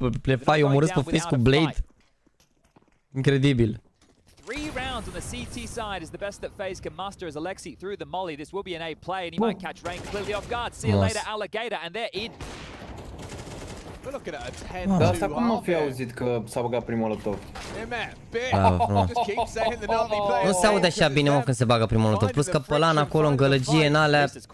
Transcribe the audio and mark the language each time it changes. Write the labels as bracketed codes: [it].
[ro] Le fai, omorâți pe face cu Blade. Incredibil. [en] 3 rounds on the CT side is the best that FaZe can muster as Alexi through the molly. This will be an A play and he might catch Rain completely off guard. See you later, Alligator, and they're in. [ro] Dar asta cum am fi auzit că s-a băgat primul molotov? Nu se aude așa bine, mă, când se bagă primul molotov. Plus că pe lan acolo, în gălăgie, în alea...